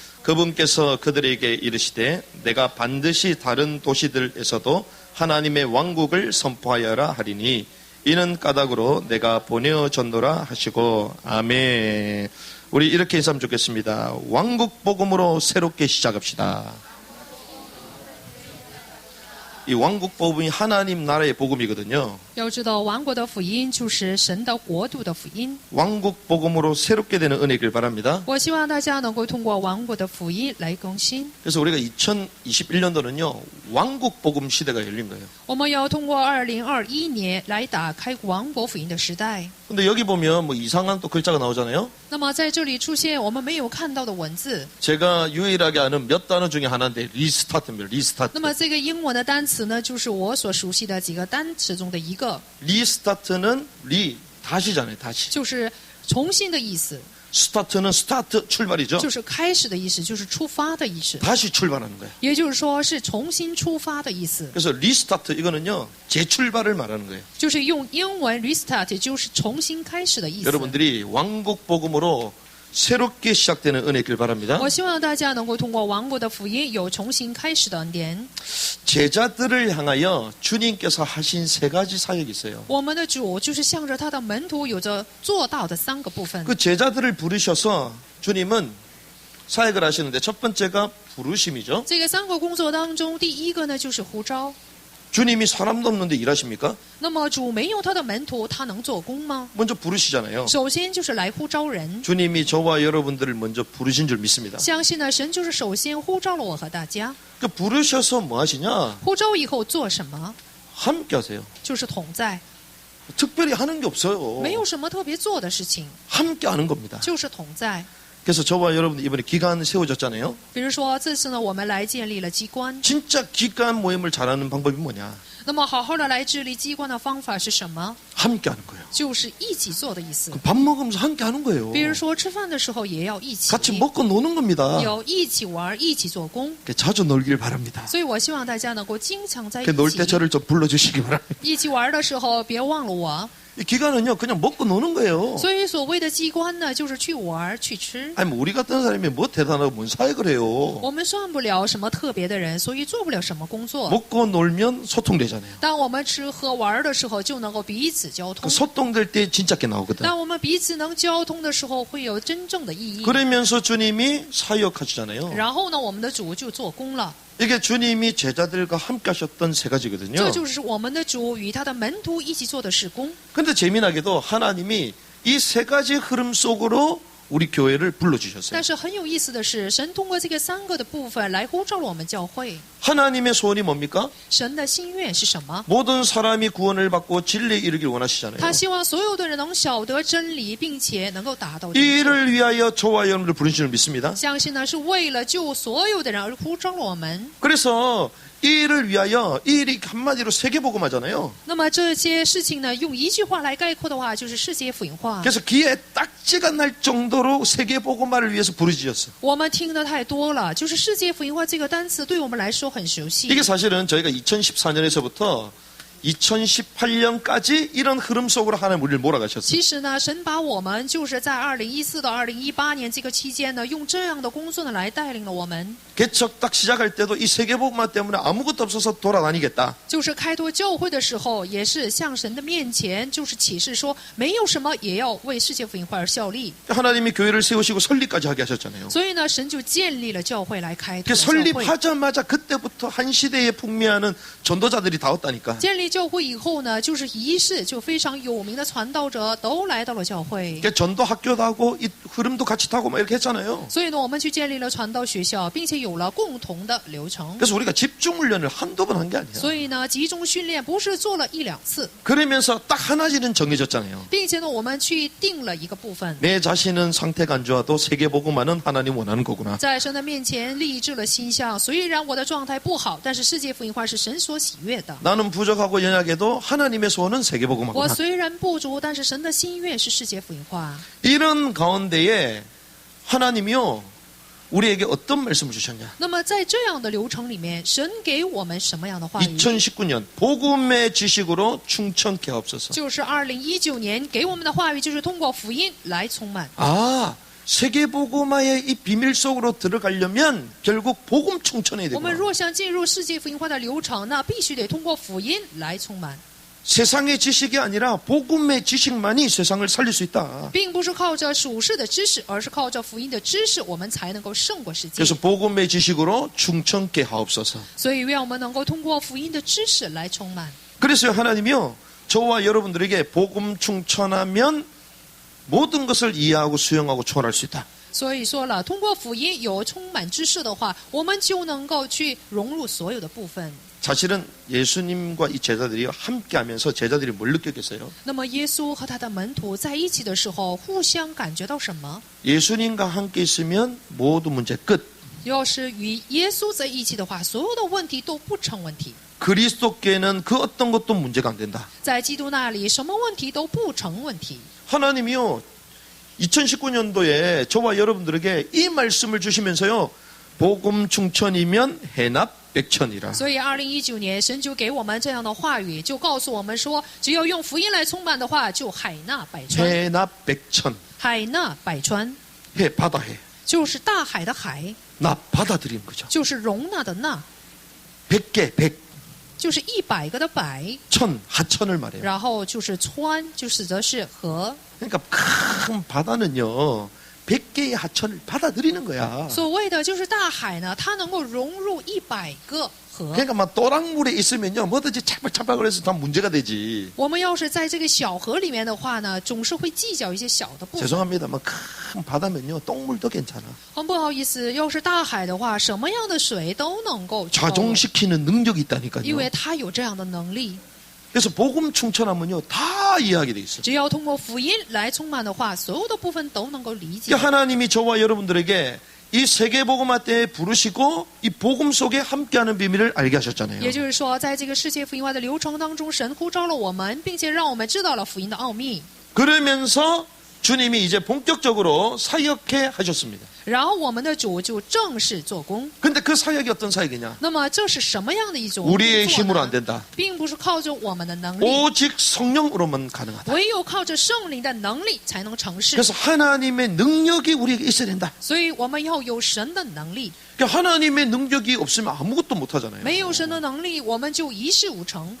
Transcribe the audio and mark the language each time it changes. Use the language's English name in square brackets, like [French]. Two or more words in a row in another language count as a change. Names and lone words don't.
[Korean] 그분께서 그들에게 이르시되 내가 반드시 다른 도시들에서도 하나님의 왕국을 선포하여라 하리니 이는 까닭으로 내가 보내어졌노라 하시고 아멘. 우리 이렇게 인사하면 좋겠습니다. 왕국 복음으로 새롭게 시작합시다. 이 왕국 복음이 하나님 나라의 복음이거든요. [Chinese] 要知道王国的福音就是神的国度的福音。 [Korean] 왕국 복음으로 새롭게 되는 은혜길 바랍니다. [Chinese] 我希望大家能够通过王国的福音来更新。 [Korean] 그래서 우리가 2021년도는요 왕국 복음 시대가 열린 거예요. [Chinese] 我们要通过2021年来打开王国福音的时代。 [Korean] 근데 여기 보면 뭐 이상한 또 글자가 나오잖아요. [Chinese] 那么在这里出现我们没有看到的文字。 [Korean] 제가 유일하게 아는 몇 단어 중에 하나인데 리스타트입니다. 리스타트. [Chinese] 那么这个英文的单词呢，就是我所熟悉的几个单词中的一个， [Korean] 리스타트는 다시잖아요. 다시. [Chinese] 就是重新的意思， [Korean] 스타트는 스타트 출발이죠. [Chinese] 就是开始的意思，就是出发的意思。 [Korean] 다시 출발하는 거예요. [Chinese] 也就是说是重新出发的意思。 [Korean] 그래서 리스타트 이거는요 재출발을 말하는 거예요. [Chinese] 就是用英文 restart 就是重新开始的意思。 [Korean] 여러분들이 왕국 복음으로 새롭게 시작되는 은혜길 바랍니다. [Chinese] 我希望大家能够通过王国的福音有重新开始的恩典。 [Korean] 제자들을 향하여 주님께서 하신 세 가지 사역이 있어요. [Chinese] 我们的主就是向着他的门徒有着做到的3个部分。 [Korean] 그 제자들을 부르셔서 주님은 사역을 하시는데 첫 번째가 부르심이죠. [Chinese] 这个3个工作当中，第一个呢就是呼召。 [Korean] 주님이 사람도 없는데 일하십니까? [Chinese] 那么主没有他的门徒，他能做工吗？ [Korean] 먼저 부르시잖아요. [Chinese] 首先就是来呼召人。 [Korean] 주님이 저와 여러분들을 먼저 부르신 줄 믿습니다. [Chinese] 相信呢，神就是首先呼召了我和大家。 [Korean] 그 부르셔서 뭐 하시냐? [Chinese] 呼召以后做什么？ [Korean] 함께 하세요. [Chinese] 就是同在， [Korean] 특별히 하는 게 없어요. [Chinese] 没有什么特别做的事情， [Korean] 함께 하는 겁니다. [Chinese] 就是同在。 [Korean] 그래서 저와 여러분 이번에 기간 세워졌잖아요. [Chinese] 比如说这次呢，我们来建立了机关。 [Korean] 진짜 기간 모임을 잘하는 방법이 뭐냐? [Chinese] 那么好好的来治理机关的方法是什么？ [Korean] 함께 하는 거예요. [Chinese] 就是一起做的意思。 [Korean] 밥 먹으면서 함께 하는 거예요. [Chinese] 比如说吃饭的时候也要一起， [Korean] 같이 먹고 노는 겁니다. [Chinese] 有一起玩，一起做工。 [Korean] 자주 놀길 바랍니다. [Chinese] 所以我希望大家能够经常在一 [Korean] 놀 때 [Chinese] 起。 [Korean] 저를 좀 불러주시기 바랍니다. [Chinese] 一起玩的时候别忘了我。 [Korean] 이 기간은요 그냥 먹고 노는 거예요. [Chinese] 所以所谓的机关呢，就是去玩去吃。 [Korean] 아니 뭐 우리 같은 사람이 뭐 대단하고 뭔 사역을 해요. [Chinese] 我们算不了什么特别的人，所以做不了什么工作。 [Korean] 먹고 놀면 소통되잖아요. [Chinese] 当我们吃喝玩的时候，就能够彼此交 [Korean] 그 [Chinese] 通。 [Korean] 소통될 때 진짜 게 나오거든. [Chinese] 当我们彼此能交通的时候，会有真正的意义。 [Korean] 그러면서 주님이 사역하시잖아요. [Chinese] 然后呢，我们的主就做工了。 [Korean] 이게 주님이 제자들과 함께 하셨던 세 가지거든요. [Chinese] 这就是我们的主与他的门徒一起做的事工。 [Korean] 근데 재미나게도 하나님이 이 세 가지 흐름 속으로 우리 교회를 불러주셨어요. [Chinese] 但是很有意思的是，神通过这个3个的部分来呼召了我们教会。 [Korean] 하나님의 소원이 뭡니까? [Chinese] 神的心愿是什么？ [Korean] 모든 사람이 구원을 받고 진리에 이르길 원하시잖아요. [Chinese] 他希望所有的人能晓得真理，并且能够达到 [Korean] 이 [Chinese] 真理。 [Korean] 일을 위하여 저와 여러분을 부르신 줄 믿습니다. [Chinese] 相信呢，是为了救所有的人而呼召了我们。 [Korean] 그래서 이 일을 위하여 이 일이 한마디로 세계복음하잖아요. [Chinese] 那么这些事情呢，用一句话来概括的话，就是世界福音化。 [Korean] 그래서 귀에 딱지가 날 정도로 세계복음화를 위해서 부르짖었어요. [Chinese] 我们听的太多了，就是世界福音化这个单词对我们来说很熟悉。 [Korean] 이게 사실은 저희가 2014년에서부터 2018년까지 이런 흐름 속으로 하나님 우리를 몰아가셨어요. [Chinese] 其实呢，神把我们就是在2014到2018年这个期间呢，用这样的工作呢来带领了我们。 [Korean] 개척 딱 시작할 때도 이 세계복음화 때문에 아무것도 없어서 돌아다니겠다. [Chinese] 就是开拓教会的时候，也是向神的面前，就是启示说，没有什么也要为世界福音化而效力。 [Korean] 하나님이 교회를 세우시고 설립까지 하게 하셨잖아요. [Chinese] 所以呢，神就建立了教会来开拓 [Korean] 그 [Chinese] 教会。 [Korean] 설립하자마자 그때부터 한 시대에 풍미하는 전도자들이 다 왔다니까. [Chinese] 建立教会以后呢，就是仪式就非常有名的传道者都来到了教会。 [Korean] 그러니까 전도 학교도 하고 이 흐름도 같이 타고 막 이렇게 했잖아요. [Chinese] 所以呢，我们去建立了传道学校，并且有了共同的流程。 [Korean] 그래서 우리가 집중 훈련을 한두 번 한 게 아니에요. [Chinese] 所以呢，集中训练不是做了1-2次， [Korean] 그러면서 딱 하나지는 정해졌잖아요. [Chinese] 并且呢，我们去定了一个部分， [Korean] 내 자신은 상태가 안 좋아도 세계복음화는 하나님 원하는 거구나. [Chinese] 在神的面前立志了心向。虽然我的状态不好，但是世界福音化是神所喜悦的。 [Korean] 나는 부족하고 연약해도 하나님의 소원은 [Chinese] 我 [Korean] 세계복음화구나. [Chinese] 虽然不足，但是神的心愿是世界福音化。 [Korean] 이런 가운데에 하나님이요 우리에게 어떤 말씀을 주셨냐? [Chinese] 那么在这样的流程里面，神给我们什么样的话语？ [Korean] 2019년 복음의 지식으로 충천케 하옵소서. [Chinese] 就是2019年给我们的话语，就是通过福音来充满。 [Korean] 아, 세계복음화의 이 비밀 속으로 들어가려면 결국 복음 충천해야 [Chinese] 我们 [Korean] 되고 [Chinese] 若想进入世界福音化的流程，那必须得通过福音来充满， [Korean] 세상의 지식이 아니라 복음의 지식만이 세상을 살릴 수 있다. [Chinese] 并不是靠着属世的知识，而是靠着福音的知识，我们才能够胜过世界。 [Korean] 그래서 복음의 지식으로 충천케 하옵소서. [Chinese] 所以，愿我们能够通过福音的知识来充满。 [Korean] 그래서 하나님이요, 저와 여러분들에게 복음 충천하면 모든 것을 이해하고 수용하고 초월할 수 있다. [Chinese] 所以说了，通过福音有充满知识的话，我们就能够去融入所有的部分。 [Korean] 사실은 예수님과 이 제자들이 함께하면서 제자들이 뭘 느꼈겠어요? [Chinese] 那么，耶稣和他的门徒在一起的时候，互相感觉到什么？ [Korean] 예수님과 함께 있으면 모든 문제 끝. [Chinese] 要是与耶稣在一起的话，所有的问题都不成问题。 [Korean] 그리스도께는 그 어떤 것도 문제가 안 된다. [Chinese] 在基督那里，什么问题都不成问题。 [Korean] 하나님이요, 2019년도에 저와 여러분들에게 이 말씀을 주시면서요, 복음 충천이면 해납 백천이라. [Chinese] 所以，2019年，神就给我们这样的话语，就告诉我们说，只要用福音来充满的话，就海纳百川。 [Korean] 해납 백천. [Chinese] 海纳百川 [Korean] 해 바다 해. [Chinese] 就是大海的海， [Korean] 나 받아들인 거죠. [Chinese] 就是容纳的纳， [Korean] 100개 백. [Chinese] 就是100个的百， [Korean] 천 하천을 말해요. [Chinese] 然后就是川，就指的是河。 [Korean] 그러니까 큰 바다는요, 100개의 하천을 받아들이는 거야. [Chinese] 所谓的就是大海呢，它能够融入100个河。 [Korean] 그러니까 막 또랑물에 있으면요, 뭐든지 차박차박을 해서 다 문제가 되지. [Chinese] 我们要是在这个小河里面的话呢，总是会计较一些小的部分。 [Korean] 죄송합니다만 큰 바다면요, 똥물도 괜찮아. [Chinese] 很不好意思，要是大海的话，什么样的水都能够抽， [Korean] 좌종시키는 능력이 [Chinese] 因 [Korean] 있다니까요. [Chinese] 为它有这样的能力。 [Korean] 그래서 복음 충천하면요, 다 이해하게 돼 있어요. [Chinese] 只要通过福音来充满的话，所有的部分都能够理解。 [Korean] 그러니까 하나님이 저와 여러분들에게 이 세계복음화 때에 부르시고 이 복음 속에 함께하는 비밀을 알게 하셨잖아요. [Chinese] 也就是说，在这个世界福音化的流程当中，神呼召了我们，并且让我们知道了福音的奥秘。 [Korean] 그러면서 주님이 이제 본격적으로 사역해 하셨습니다. [Chinese] 然后我们的主就正式做工。 [Korean] 근데 그 사역이 어떤 사역이냐? [Chinese] 那么这是什么样的一种 [Korean] 우리의 [Chinese] 工作 [Korean] 힘으로 [Chinese] 呢 [Korean] 안 된다. [Chinese] 并不是靠着我们的能力， [Korean] 오직 성령으로만 가능하다. [Chinese] 唯有靠着圣灵的能力才能成事。 [Korean] 그래서 하나님의 능력이 우리에게 있어야 된다. [Chinese] 所以我们要有神的能力， [Korean] 그러니까 하나님의 능력이 없으면 아무것도 못 하잖아요. [Chinese] 没有神的能力，我们就一事无成。